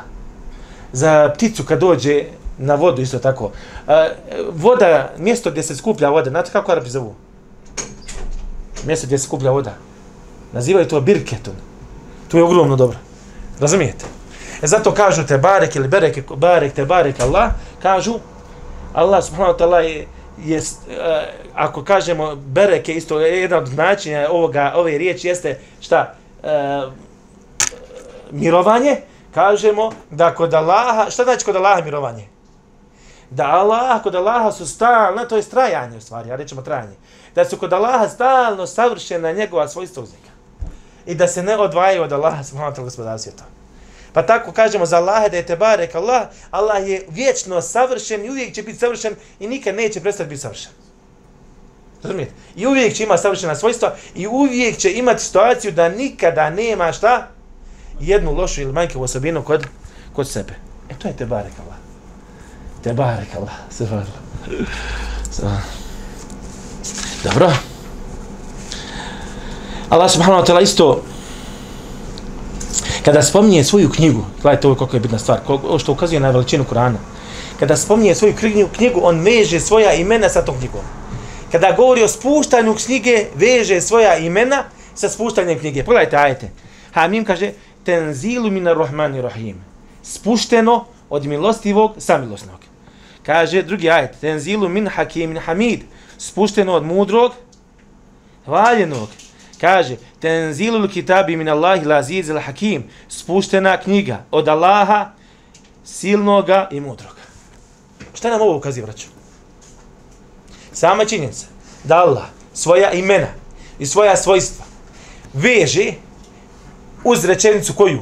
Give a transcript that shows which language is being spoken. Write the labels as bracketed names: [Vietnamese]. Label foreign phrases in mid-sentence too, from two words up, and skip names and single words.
[Bosnian] Za pticu kad dođe na vodu isto tako. Voda, mjesto gdje se skuplja voda, znate kako Arapi zovu? Mjesto gdje se skuplja voda. Nazivaju to birketun. To je ogromno dobro. Razumijete? Zato kažu Tebarek ili bereke, barek, [Arabic] تبارك الله, [Bosnian] kažu Allah [Arabic] سبحانه وتعالى [Bosnian] je ako kažemo bereke isto jedan od značenja ove riječi jeste šta? Mirovanje, kažemo da kod Allaha, šta znači kod Allaha mirovanje? Kod Allaha su stalno, to je trajanje u stvari, ja rećemo trajanje. Da su kod Allaha stalno savršena njegova svojstva uznika. I da se ne odvajaju od Allaha [Arabic] سبحانه وتعالى [Bosnian] gospodara svijeta. Pa tako kažemo za Allaha da je [Arabic] تبارك الله, [Bosnian] Allah je vječno savršen i uvijek će biti savršen i nikad neće prestati biti savršen. Razumijete? I uvijek će imati savršena svojstva i uvijek će imati situaciju da nikada nema šta? Jednu lošu ili manjkavu osobinu kod sebe. To je [Arabic] تبارك الله. تبارك الله. [Bosnian] Dobro. Allah [Arabic] سبحانه وتعالى [Bosnian] isto kada spominje svoju knjigu, gledajte ovo koliko je bitna stvar, što ukazuje na veličinu Kur'ana. Kada spominje svoju knjigu, on veže svoja imena sa tom knjigom. Kada govori o spuštanju knjige, veže svoja imena sa spuštanjem knjige. Pogledajte ajete. Hamim kaže, [Arabic] تنزيل من الرحمن الرحيم. [Bosnian] Spušteno od milostivog samilosnog. Kaže drugi ajet, [Arabic] تنزيل من حكيم حميد. [Bosnian] Spušteno od mudrog, hvaljenog. [Arabic] Kaže، تنزيل الكتاب من الله العزيز الحكيم, [Bosnian] spuštena knjiga od Allaha, silnoga i mudroga. Šta nam ovo ukazuje, braćo? Sama činjenica da Allah svoja imena i svoja svojstva veže uz rečenicu koju?